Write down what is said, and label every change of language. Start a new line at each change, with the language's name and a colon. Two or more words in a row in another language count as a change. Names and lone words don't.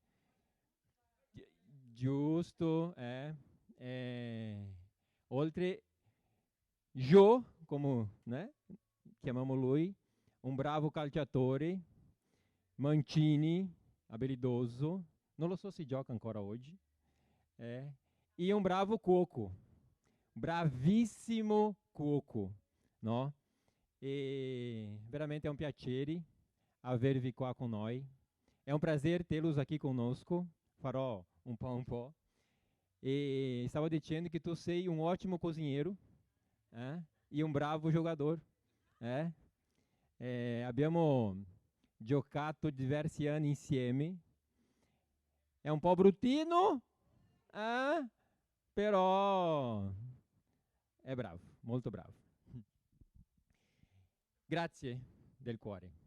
Italian: giusto, oltre Jo, come chiamiamo lui, un bravo calciatore, Mancini, abilidoso, non lo so se gioca ancora oggi, e un bravo cuoco, bravissimo cuoco, no? E veramente è un piacere avervi qua con noi.
Portuguese: È un prazer tê-los aqui conosco.
Italian: Farò un po'. E stavo dicendo che tu sei
Portuguese: um ótimo cozinheiro, e um bravo jogador.
Italian: Abbiamo giocato diversi anni insieme. È un po' bruttino, però è bravo, molto bravo. Grazie del cuore.